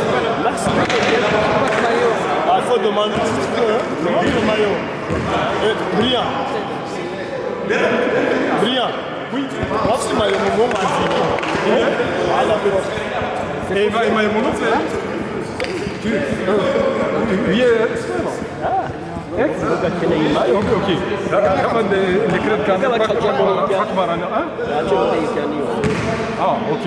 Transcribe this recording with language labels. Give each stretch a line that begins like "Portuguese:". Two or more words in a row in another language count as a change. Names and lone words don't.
French: Ah, il faut demander si tu veux, hein. Demande le maillot. Brillant. Brillant. Oui. Moi, c'est le maillot, mon nom,
Dutch: Hé, maar je moet nog zeggen. Wie speler? Echt? Oké. Dan gaan we in de kleedkamer. Pak maar aan. Ah, oké.